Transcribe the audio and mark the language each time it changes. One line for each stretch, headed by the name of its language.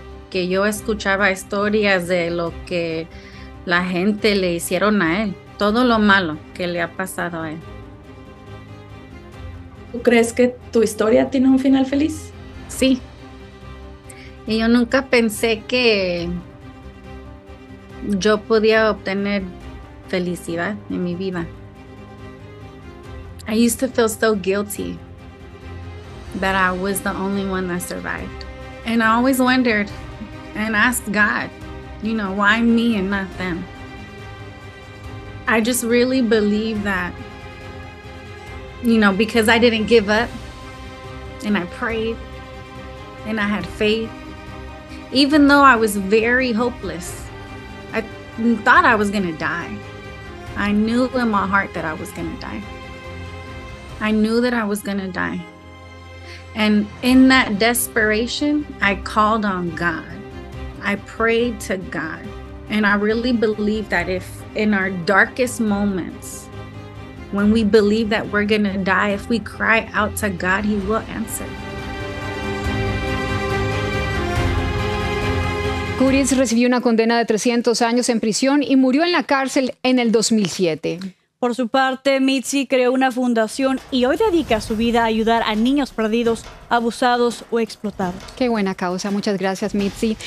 Spanish: Que yo escuchaba historias de lo que la gente le hicieron a él, todo lo malo que le ha pasado a él. ¿Tú crees que tu historia tiene un final feliz? Sí. Y yo nunca pensé que yo podía obtener felicidad en mi vida.
English: I used to feel so guilty that I was the only one that survived. And I always wondered and asked God, you know, why me and not them? I just really believe that, you know, because I didn't give up and I prayed and I had faith, even though I was very hopeless, I thought I was gonna die. I knew in my heart that I was gonna die. I knew that I was gonna die. And in that desperation, I called on God. I prayed to God, and I really believe that if in our darkest moments, when we believe that we're gonna die, if we cry out to God, He will answer.
Spanish: Curtis recibió una condena de 300 años en prisión y murió en la cárcel en el 2007. Por su parte, Mitzi creó una fundación y hoy dedica su vida a ayudar a niños perdidos, abusados o explotados. Qué buena causa. Muchas gracias, Mitzi.